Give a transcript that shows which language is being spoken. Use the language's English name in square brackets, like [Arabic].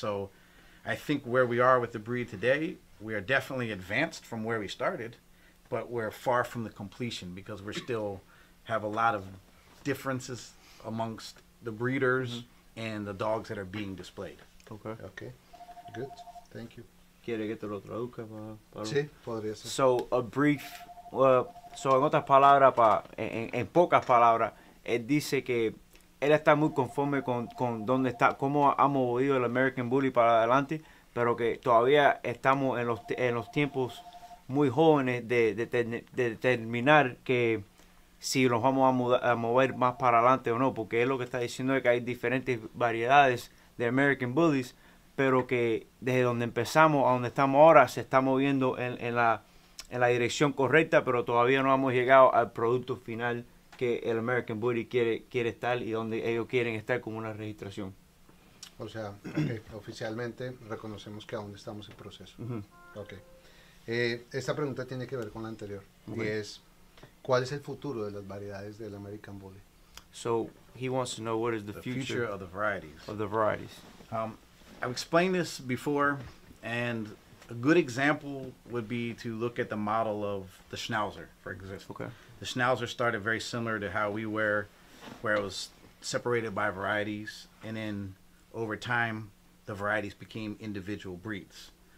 [English] So I think where we are with the breed today, we are definitely advanced from where we started, but we're far from the completion because we still have a lot of differences amongst the breeders and the dogs that are being displayed. Okay. Okay, good, thank you. [Spanish] ¿Quiere que te lo traduzca para... Sí, podría ser. [English] So, a brief, so [Spanish] en otras palabras, en pocas palabras, él dice que él está muy conforme con dónde está, cómo ha movido el American Bully para adelante, pero que todavía estamos en los tiempos muy jóvenes de determinar que si nos vamos a mover más para adelante o no, porque él lo que está diciendo es que hay diferentes variedades de American Bullies, pero que desde donde empezamos a donde estamos ahora se está moviendo en la dirección correcta, pero todavía no hemos llegado al producto final que el American Bully quiere estar y donde ellos quieren estar como una registración. O sea, okay, oficialmente reconocemos que aún estamos en proceso. Okay. Esta pregunta tiene que ver con la anterior, y es, ¿cuál es el futuro de las variedades del American Bully? [English] So he wants to know what is the future of the varieties. I've explained this before, and a good example would be to look at the model of the Schnauzer, for example. Okay. The Schnauzer started very similar to how we were, where it was separated by varieties, and then over time, the varieties became individual breeds.